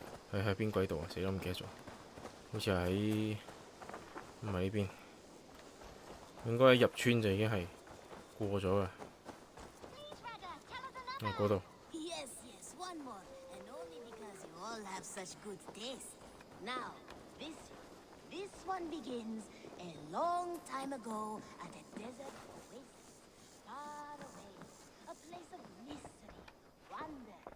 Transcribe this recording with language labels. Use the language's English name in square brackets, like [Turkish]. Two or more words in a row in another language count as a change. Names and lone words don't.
[Cantonese] 喺邊鬼度啊？死啦，唔記得咗。好似喺唔係呢邊，應該一入村就已經係過咗㗎。嗰度。 [English] Yes, yes, one more, and only because you all have such good taste. Now, this one begins a long time ago at a desert oasis, far away, a place of mystery, wonder.